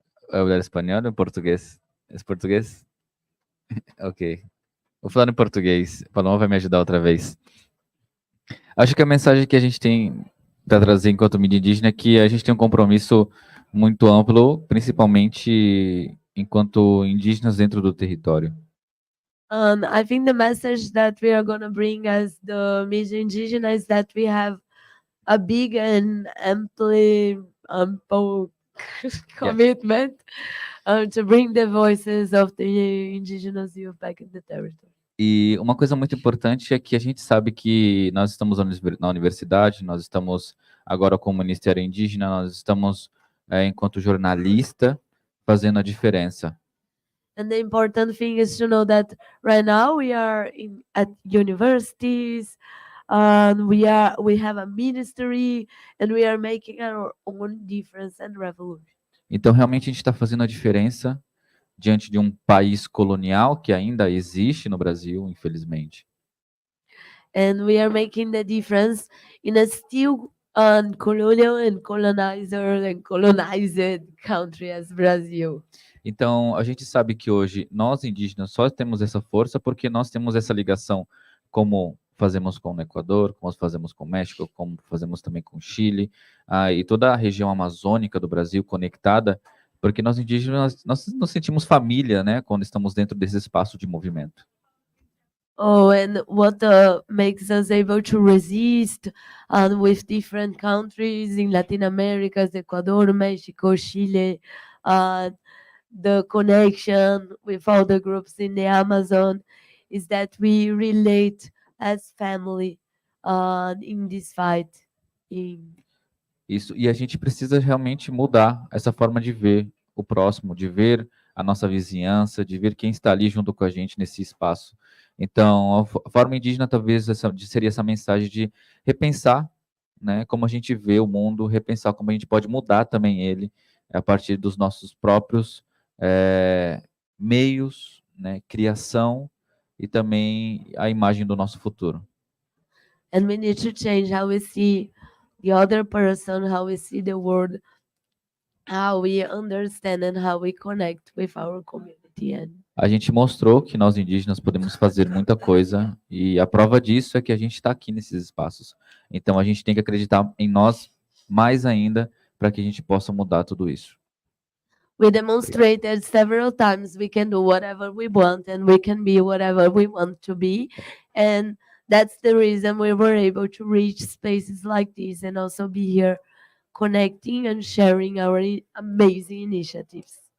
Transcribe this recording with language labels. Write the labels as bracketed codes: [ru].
[pt] Hablar espanhol ou português? É português? Ok. Vou falar em português. Paloma vai me ajudar outra vez. Acho que a mensagem que a gente tem para trazer enquanto mídia indígena é que a gente tem um compromisso muito amplo, principalmente enquanto indígenas dentro do território. [en] I think the message that we are going to bring as the media indigenous is that we have a big and ample commitment to bring the voices of the indigenous youth back in the territory. [pt] E uma coisa muito importante é que a gente sabe que nós estamos na universidade, nós estamos agora como Ministério Indígena, nós estamos, enquanto jornalista, fazendo a diferença. [en] And the important thing is to know that right now we are at universities, we have a ministry, and we are making our own difference and revolution. [pt] Então, realmente, a gente está fazendo a diferença diante de um país colonial que ainda existe no Brasil, infelizmente. [en] And we are making the difference in a still colonial and colonizer and colonized country as Brazil. [pt] Então, a gente sabe que hoje nós indígenas só temos essa força porque nós temos essa ligação, como fazemos com o Equador, como fazemos com o México, como fazemos também com o Chile, e toda a região amazônica do Brasil conectada, porque nós indígenas, nós nos sentimos família, né, quando estamos dentro desse espaço de movimento. [en] Oh, and what makes us able to resist with different countries in Latin America, Ecuador, Mexico, Chile, the connection with all the groups in the Amazon is that we relate as family in this fight. [pt] Isso, e a gente precisa realmente mudar essa forma de ver o próximo, de ver a nossa vizinhança, de ver quem está ali junto com a gente nesse espaço. Então, a forma indígena talvez seria essa mensagem de repensar, né, como a gente vê o mundo, repensar como a gente pode mudar também ele a partir dos nossos próprios meios, né, criação e também a imagem do nosso futuro. [en] And we need to change how we see the other person, how we see the world, how we understand and how we connect with our community. [pt] A gente mostrou que nós indígenas podemos fazer muita coisa e a prova disso é que a gente está aqui nesses espaços. Então a gente tem que acreditar em nós mais ainda para que a gente possa mudar tudo isso. [en] We demonstrated several times we can do whatever we want and we can be whatever we want to be. And that's the reason we were able to reach spaces like this and also be here connecting and sharing our amazing initiatives.